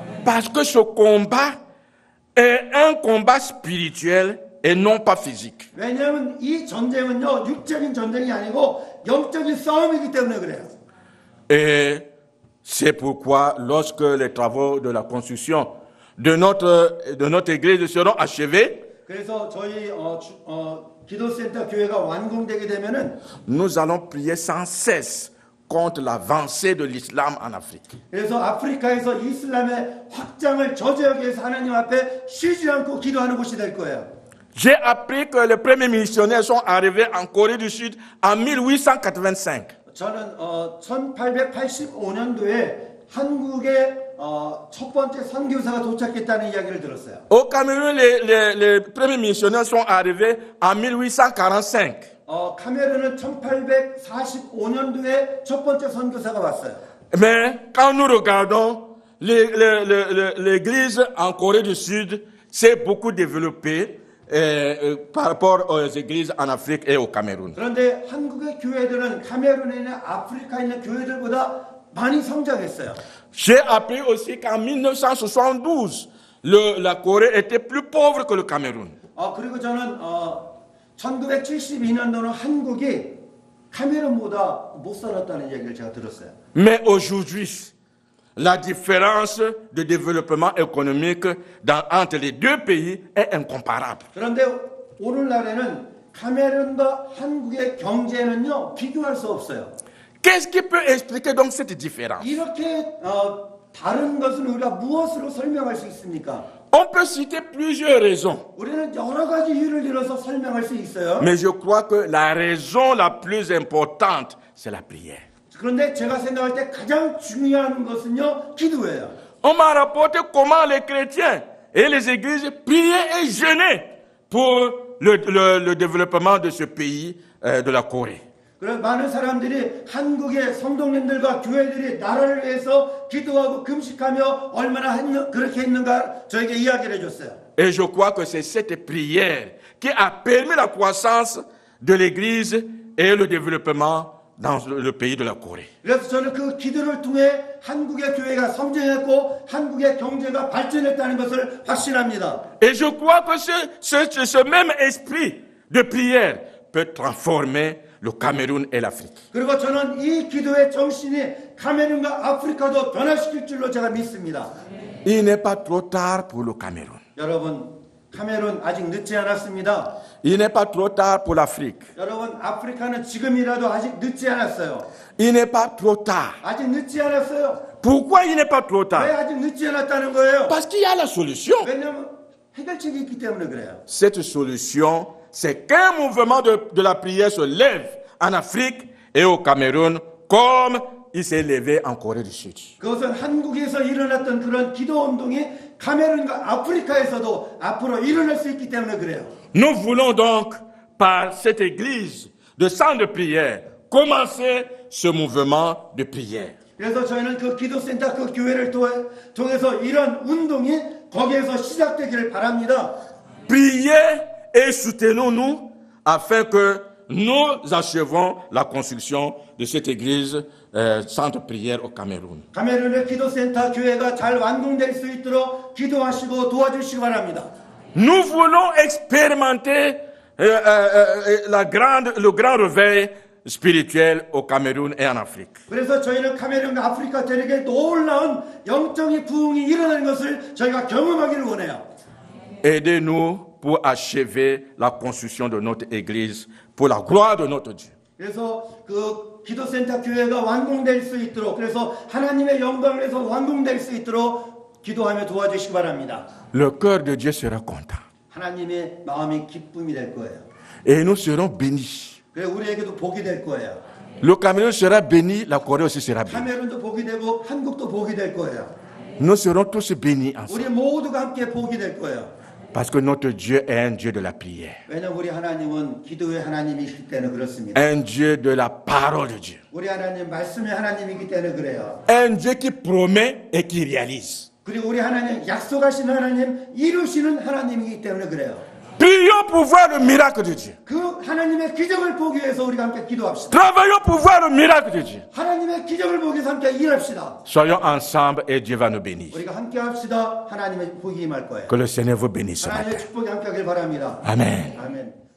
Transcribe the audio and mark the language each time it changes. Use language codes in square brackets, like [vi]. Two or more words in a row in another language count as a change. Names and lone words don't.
[fr] Parce que ce combat est un combat spirituel et non pas physique. [ko] 왜냐하면 이 전쟁은요 육적인 전쟁이 아니고 영적인 싸움이기 때문에 그래요. [fr] Et c'est pourquoi lorsque les travaux de la construction de notre église seront achevés, [ko] 그래서 저희 기도센터 교회가 완공되게 되면은 [fr] nous allons prier sans cesse contre l'avancée de l'islam en Afrique. [ko] 그래서 아프리카에서 이슬람의 확장을 저지하기 위해서 하나님 앞에 쉬지 않고 기도하는 곳이 될 거예요. [fr] J'ai appris que les premiers missionnaires sont arrivés en Corée du Sud en 1885. [ko] 저는 1885년도에 한국에 첫 번째 선교사가 도착했다는 이야기를 들었어요. [fr] Au Cameroun, les premiers missionnaires sont arrivés en 1845. [ko] 카메룬은 1845년도에 첫 번째 선교사가 왔어요. [fr] Mais quand nous regardons l'église en Corée du Sud, s'est beaucoup développée par rapport aux églises en Afrique et au Cameroun. [ko] 그런데 한국의 교회들은 카메룬에 있는 아프리카에 있는 교회들보다 많이 성장했어요. [fr] J'ai appris aussi qu'en 1972, la Corée était plus pauvre que le Cameroun. [ko] 그리고 저는 1972년도는 한국이 카메룬보다 못 살았다는 얘기를 제가 들었어요. [fr] Mais aujourd'hui, la différence de développement économique entre les deux pays est incomparable. [ko] 그런데 오늘날에는 카메룬과 한국의 경제는요 비교할 수 없어요. [fr] Qu'est-ce qui peut expliquer donc cette différence? [ko] 이렇게 다른 것은 우리가 무엇으로 설명할 수 있습니까? [fr] On peut citer plusieurs raisons. [ko] 우리는 여러 가지 이유를 들어서 설명할 수 있어요. [fr] Mais je crois que la raison la plus importante, c'est la prière. [ko] 그런데 제가 생각할 때 가장 중요한 것은요 기도예요. [fr] On m'a rapporté comment les chrétiens et les églises priaient et jeûnaient pour le développement de ce pays, de la Corée. [ko] 그래서 많은 사람들이 한국의 성도님들과 교회들이 나라를 위해서 기도하고 금식하며 얼마나 그렇게 했는가 저에게 이야기를 해줬어요. [fr] Et je crois que c'est cette prière qui a permis la croissance de l'Église et le développement dans le pays de la Corée. [ko] 그래서 저는 그 기도를 통해 한국의 교회가 성장했고 한국의 경제가 발전했다는 것을 확신합니다. [fr] Et je crois que ce même esprit de prière peut transformer le Cameroun et l'Afrique. [ko] 그리고 저는 이 기도의 정신이 카메룬과 아프리카도 변화시킬 줄로 제가 믿습니다. [fr] Il n'est pas trop tard pour le Cameroun. [ko] 여러분, 카메룬 아직 늦지 않았습니다. [fr] Il n'est pas trop tard pour l'Afrique. [ko] 여러분, 아프리카는 지금이라도 아직 늦지 않았어요. [fr] Il n'est pas trop tard. [ko] 아직 늦지 않았어요. [fr] Pourquoi il n'est pas trop [ko] 왜 [fr] tard? [ko] 아직 늦지 않았다는 거예요? [fr] Parce qu'il y a la solution. [ko] 왜냐하면 해결책이 있기 때문에 그래요. [fr] Cette solution, c'est qu'un mouvement de la prière se lève en Afrique et au Cameroun comme il s'est levé en Corée du Sud. [ko] 그것은 한국에서 일어났던 그런 기도 운동이 카메룬과 아프리카에서도 앞으로 일어날 수 있기 때문에 그래요. [fr] Nous voulons donc, par cette église de centre de prière, commencer ce mouvement de prière. [ko] 그래서 저희는 그 기도센터 그 교회를 통해서 이런 운동이 거기에서 시작되기를 바랍니다. [fr] Priez et soutenons-nous afin que nous achevons la construction de cette église centre de prière au Cameroun. [ko] 카메룬의 기도센터 교회가 잘 완공될 수 있도록 기도하시고 도와주시기 바랍니다. [fr] Nous voulons expérimenter le grand réveil spirituel au Cameroun et en Afrique. [ko] 그래서 저희는 카메룬과 아프리카 대륙에 놀라운 영적인 부흥이 일어나는 것을 저희가 경험하기를 원해요. [fr] Aidez-nous pour achever la construction de notre église pour la gloire de notre Dieu. [ko] 그래서 그 기도센터 교회가 완공될 수 있도록 그래서 하나님의 영광을 위해서 완공될 수 있도록 기도하며 도와주시기 바랍니다. [fr] Le cœur de Dieu sera content. [ko] 하나님의 마음이 기쁨이 될 거예요. [fr] Et nous serons bénis. [ko] 그래 우리에게도 복이 될 거예요. [fr] Le Cameroun sera béni, la Corée aussi sera bénie. [ko] 카메룬도 복이 되고 한국도 복이 될 거예요. [fr] Nous serons tous bénis ensemble. [ko] 우리 모두가 함께 복이 될 거예요. [fr] Parce que notre Dieu est un Dieu de la prière. [ko] 왜냐하면 우리 하나님은 기도의 하나님이시기 때문에 그렇습니다. [fr] Un Dieu de la parole de Dieu. [ko] 우리 하나님 말씀의 하나님이기 때문에 그래요. [fr] Un Dieu qui promet et qui réalise. [ko] 그리고 우리 하나님 약속하신 하나님 이루시는 하나님이기 때문에 그래요. [fr] Prions pour voir le miracle de Dieu. [ko] 그 하나님의 기적을 보기 위해서 우리가 함께 기도합시다. [fr] Travaillons pour voir le miracle de Dieu. [ko] 하나님의 기적을 보기 위해서 함께 일합시다. [fr] Soyons ensemble et Dieu va nous bénir. [ko] 우리가 함께 합시다. 하나님의 복이 임할 거예요. [fr] Que le Seigneur vous bénisse ce [ko] 하나님의 [fr] matin. [ko] 축복이 함께 하길 바랍니다. [fr] Amen. [ko] 아멘.